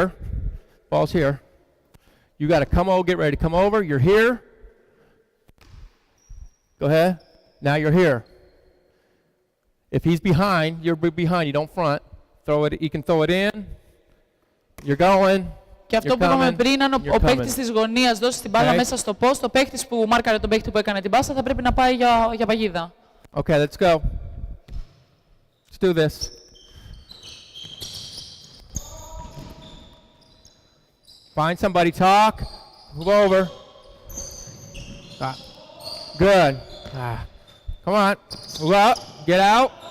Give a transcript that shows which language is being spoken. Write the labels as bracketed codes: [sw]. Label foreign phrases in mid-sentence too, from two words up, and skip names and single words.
[en] Ball's here. You got to come over, get ready to come over. You're here. Go ahead. Now you're here. If he's behind, you're behind. You don't front. Throw it. You can throw it in. You're going. [el] Και αυτό που είπαμε πριν, αν ο παίκτης της γωνίας δώσει την μπάλα μέσα στο post, ο παίκτης που μάρκαρε τον παίκτη που έκανε την πάσα θα πρέπει να πάει για παγίδα. [en] Okay, let's go. Let's do this. Find somebody, talk, move over. Good. Come on, move up, get out.